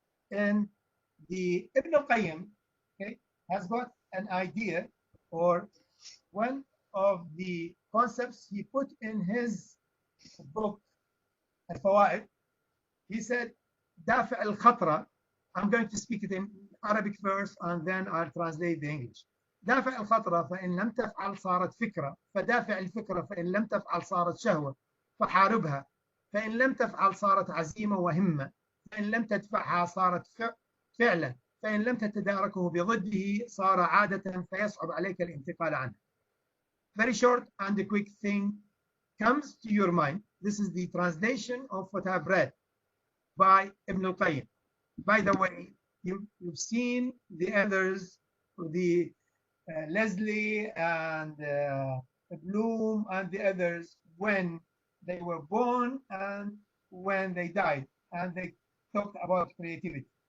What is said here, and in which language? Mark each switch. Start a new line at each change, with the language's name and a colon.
English: And the Ibn al-Qayyim, okay, has got an idea, or one of the concepts he put in his book Al-Fawaid. He said, "Dafi al-khatra." I'm going to speak it in Arabic first, and then I'll translate the English.
Arabic: دافع الخطرة فإن لم تفعل صارت فكرة، فدافع الفكرة فإن لم تفعل صارت شهوة، فحاربها، فإن لم تفعل صارت عزيمة وهمة، فإن لم تدفعها صارت فعلا، فإن لم تتداركه بضده صار عادة فيصعب عليك الانتقال عنه.
English: Very short and a quick thing comes to your mind. This is the translation of what I've read by Ibn al-Qayyim. By the way, you've seen the others, the Leslie and Bloom and the others, when they were born and when they died, and they talked about creativity.